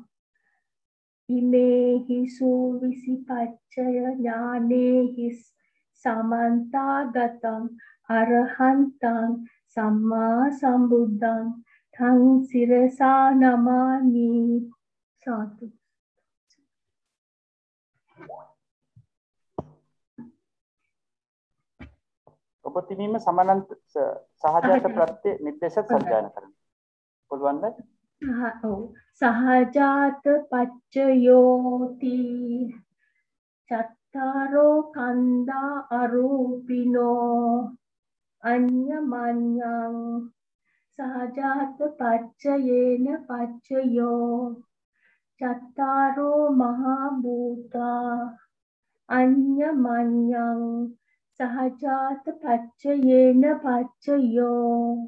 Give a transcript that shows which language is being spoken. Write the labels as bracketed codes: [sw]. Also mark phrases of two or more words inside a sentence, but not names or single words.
[pi] ඉමේහි සුවිසි පච්චය ඥානේහි සමන්තාගතං අරහන්තං සම්මා සම්බුද්ධං තං සිරසා නමාමි සාදු. [si] ඔබතුමීම සමානන්ත සහජාත ප්‍රත්‍ය නිर्देश සජ්ජායනා කරන්න. පුළුවන්ද? [pi] සහජාත පච්චයෝති චත්තාරෝ කන්දා අරූපිනෝ අඤ්ඤමඤ්ඤං සහජාත පච්චයේන පච්චයෝ චත්තාරෝ මහා භූතා අඤ්ඤමඤ්ඤං සහජාත පච්චයේන පච්චයෝ